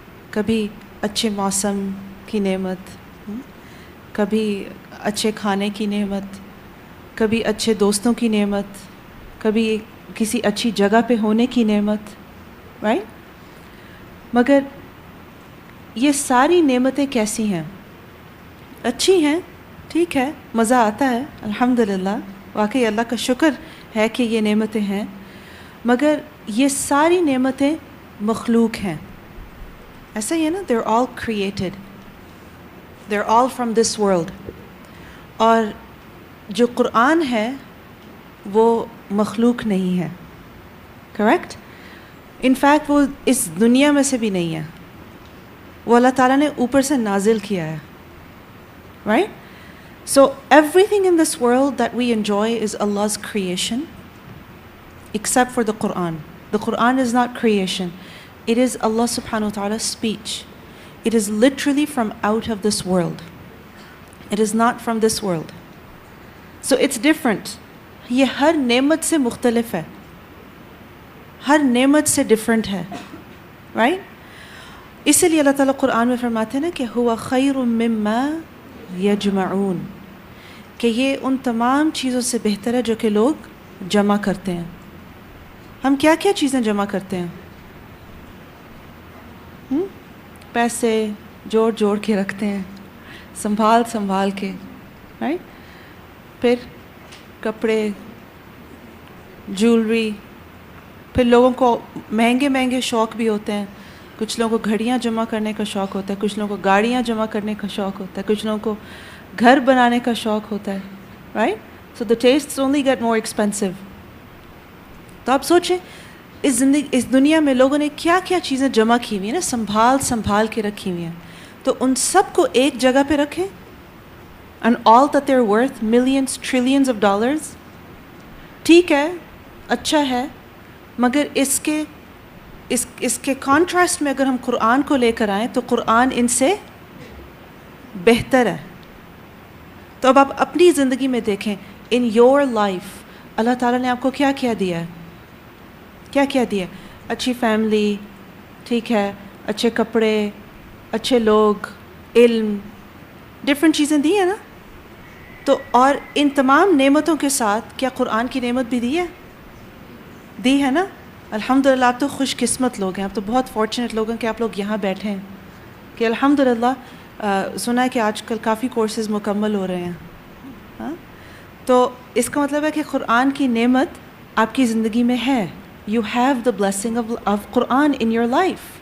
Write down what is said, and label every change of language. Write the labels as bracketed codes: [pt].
[ur] کبھی اچھے موسم کی نعمت، کبھی اچھے کھانے کی نعمت، کبھی اچھے دوستوں کی نعمت، کبھی کسی اچھی جگہ پہ ہونے کی نعمت، رائٹ؟ مگر یہ ساری نعمتیں کیسی ہیں؟ اچھی ہیں، ٹھیک ہے، مزہ آتا ہے، الحمدللہ، واقعی اللہ کا شکر ہے کہ یہ نعمتیں ہیں. مگر یہ ساری نعمتیں مخلوق ہیں. ایسا ہی ہے نا، [en] they're all created, they're all from this world. [ur] اور جو قرآن ہے وہ مخلوق نہیں ہے، کریکٹ؟ انفیکٹ وہ اس دنیا میں سے بھی نہیں ہے، وہ اللہ تعالیٰ نے اوپر سے نازل کیا ہے، right? [en] so everything in this world that we enjoy is Allah's creation [ur] except for the Quran. [en] The Quran is not creation. It is Allah subhanahu wa ta'ala's speech. It is literally from out of this world. It is not from this world. So it's different. [ur] یہ ہر نعمت سے مختلف ہے، ہر نعمت سے different ہے، right? اسی لیے اللہ تعالیٰ قرآن میں فرماتے ہیں نا کہ [ar] ہوا خیر مما یجمعون، [ur] کہ یہ ان تمام چیزوں سے بہتر ہے جو کہ لوگ جمع کرتے ہیں. ہم کیا کیا چیزیں جمع کرتے ہیں؟ پیسے جوڑ جوڑ کے رکھتے ہیں، سنبھال سنبھال کے، رائٹ؟ پھر کپڑے، جولری، پھر لوگوں کو مہنگے مہنگے شوق بھی ہوتے ہیں. کچھ لوگوں کو گھڑیاں جمع کرنے کا شوق ہوتا ہے، کچھ لوگوں کو گاڑیاں جمع کرنے کا شوق ہوتا ہے، کچھ لوگوں کو گھر بنانے کا شوق ہوتا ہے، رائٹ؟ [en] So the tests only get more expensive. [ur] تو آپ سوچیں اس دنیا میں لوگوں نے کیا کیا چیزیں جمع کی ہوئی ہیں نا، سنبھال سنبھال کے رکھی ہوئی ہیں. تو ان سب کو ایک جگہ پہ رکھیں، [en] and all that they're worth millions, trillions of dollars. [ur] ٹھیک ہے، اچھا ہے، مگر اس کے کانٹراسٹ میں اگر ہم قرآن کو لے کر آئیں تو قرآن ان سے بہتر ہے. تو اب آپ اپنی زندگی میں دیکھیں، [en] in your life [ur] اللہ تعالیٰ نے آپ کو کیا کیا دیا ہے؟ کیا کیا دیا؟ اچھی فیملی، ٹھیک ہے، اچھے کپڑے، اچھے لوگ، علم، ڈفرینٹ چیزیں دی ہیں نا. تو اور ان تمام نعمتوں کے ساتھ کیا قرآن کی نعمت بھی دی ہے نا. الحمدللہ آپ تو خوش قسمت لوگ ہیں، آپ تو بہت فارچونیٹ لوگ ہیں کہ آپ لوگ یہاں بیٹھے ہیں، کہ الحمدللہ سنا ہے کہ آج کل کافی کورسز مکمل ہو رہے ہیں. ہاں، تو اس کا مطلب ہے کہ قرآن کی نعمت آپ کی زندگی میں ہے. [en] You have the blessing of Quran in your life.